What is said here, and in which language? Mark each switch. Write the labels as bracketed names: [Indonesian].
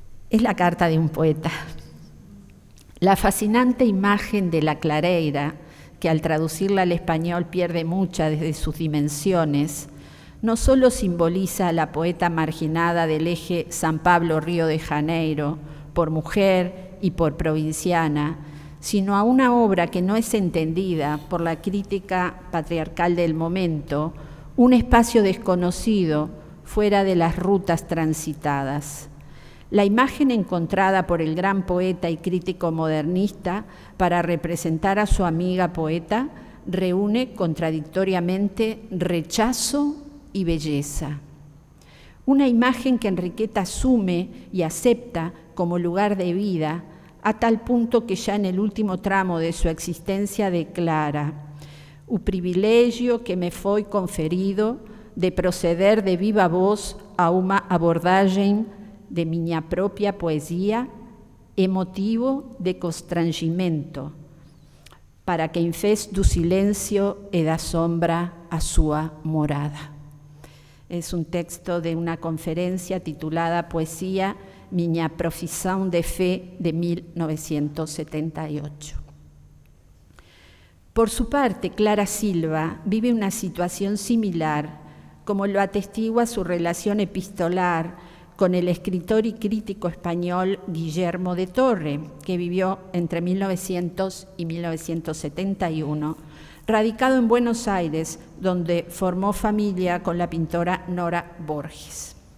[Spanish] Es la carta de un poeta. La fascinante imagen de la clareira, que al traducirla al español pierde muchas de sus dimensiones, no solo simboliza a la poeta marginada del eje San Pablo-Río de Janeiro, por mujer y por provinciana, sino a una obra que no es entendida por la crítica patriarcal del momento, un espacio desconocido fuera de las rutas transitadas. La imagen encontrada por el gran poeta y crítico modernista para representar a su amiga poeta reúne contradictoriamente rechazo y belleza. Una imagen que Enriqueta asume y acepta como lugar de vida, a tal punto que ya en el último tramo de su existencia declara: [Portuguese] «O privilegio que me foi conferido de proceder de viva voz a uma abordagem de minha própria poesia é motivo de constrangimento, para quem fez do silêncio e da sombra a sua morada». [Spanish] Es un texto de una conferencia titulada Poesía, Miña Profesión de Fe, de 1978. Por su parte, Clara Silva vive una situación similar, como lo atestigua su relación epistolar con el escritor y crítico español Guillermo de Torre, que vivió entre 1900 y 1971, radicado en Buenos Aires, donde formó familia con la pintora Nora Borges.